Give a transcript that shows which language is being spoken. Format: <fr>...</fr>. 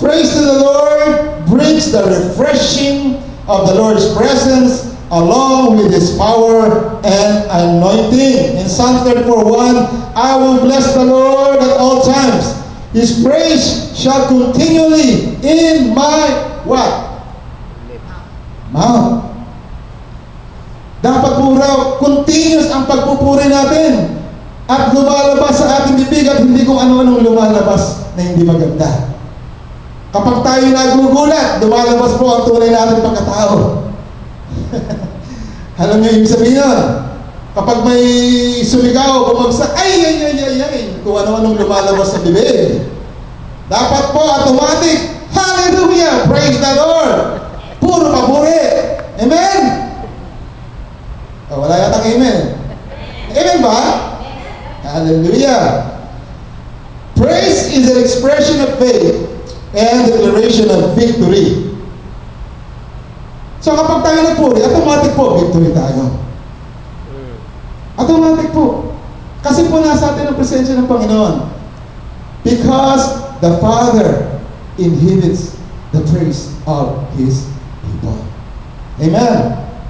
<en>Praise to the Lord brings the refreshing of the Lord's presence along with His power and anointing. In Psalm 34:1, I will bless the Lord at all times. His praise shall continually in my what? Mouth.</en> <tl>Dapat po raw, continuous ang pagpupuri natin. At lumalabas sa ating bibig at hindi kung ano-anong lumalabas na hindi maganda. Kapag tayo nagugulat, lumalabas po ang tunay natin pagkatao. Alam niyo yung sabihin nun? Kapag may sumigaw, bumagsak, ay, kung ano-anong lumalabas sa bibig. Dapat po automatic, hallelujah,</tl> <en>praise the Lord.</en> <tl>Puro papuri. Amen? Wala yatang amen. Amen ba? Hallelujah.</tl> <en>Praise is an expression of faith and declaration of victory.</en> <tl>So kapag tayo nagpuri, automatic po, victory tayo. Automatic po. Kasi po nasa atin ang presensya ng Panginoon.</tl> <en>Because the Father inhibits the praise of His people. Amen.</en>